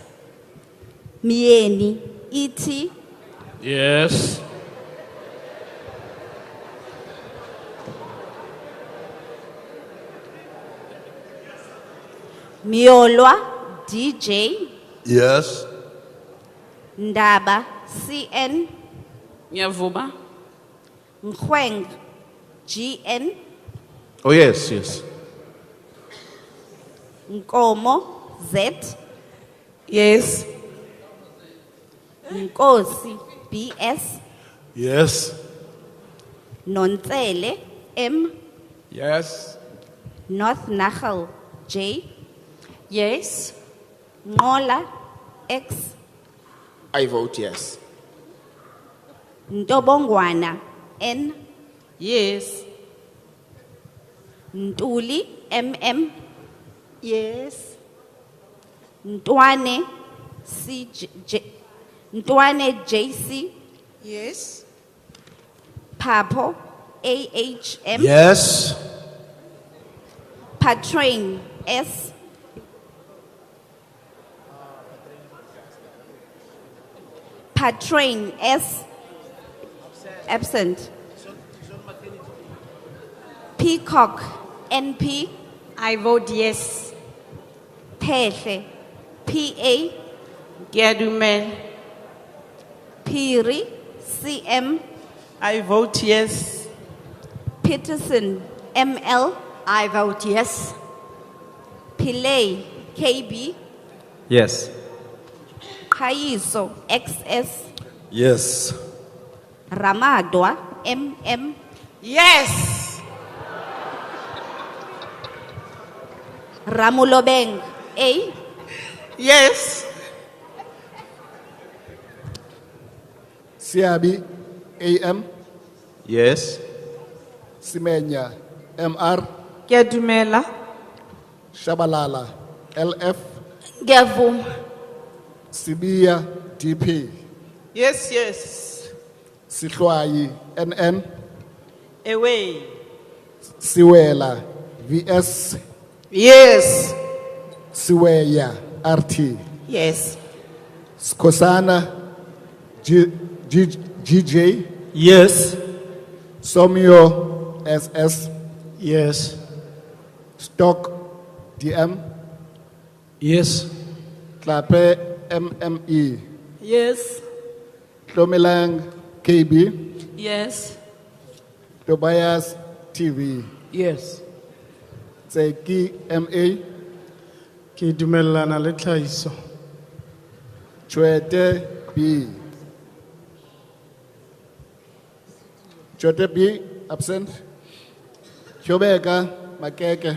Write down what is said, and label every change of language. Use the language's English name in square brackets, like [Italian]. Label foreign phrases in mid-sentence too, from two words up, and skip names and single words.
[English] Mieni, ET. Yes. Miolwa, DJ. Yes. Ndaba, CN. [Zulu] Ngiyavuma. [English] Nkweng, GN. Oh, yes, yes. Nkomo, Z. Yes. Nkosi, BS. Yes. Nontsele, M. Yes. North Nahal, J. Yes. Ngola, X. I vote yes. Ntobongwana, N. Yes. Ntuli, MM. Yes. Ntwane, Ntwane, JC. Yes. Papo, AHM. Yes. Patrain, S. Patrain S. Absent. Peacock NP. I vote yes. Pehle PA. [Southern Sotho] Kiadumela. [English] Piri CM. I vote yes. Peterson ML. I vote yes. Pillay KB. Yes. Khaiso XS. Yes. Ramadwa MM. Yes. Ramulobeng A. Yes. Siabi AM. Yes. Simenya MR. [Southern Sotho] Kiadumela. [English] Shabalala LF. [Zulu] Ngiyavuma. [English] Sibiya DP. Yes, yes. Sihlwayi NN. Away. Siwela VS. Yes. Siweya RT. Yes. Skosana GJ. Yes. Somyo SS. Yes. Stock DM. Yes. Klape MME. Yes. Tomilang KB. Yes. Tobias TV. Yes. Tseki MA. [Southern Sotho] Ke dumellana le tlhahiso. [English] Chwete B. Chwete B absent. Chobeka Makeke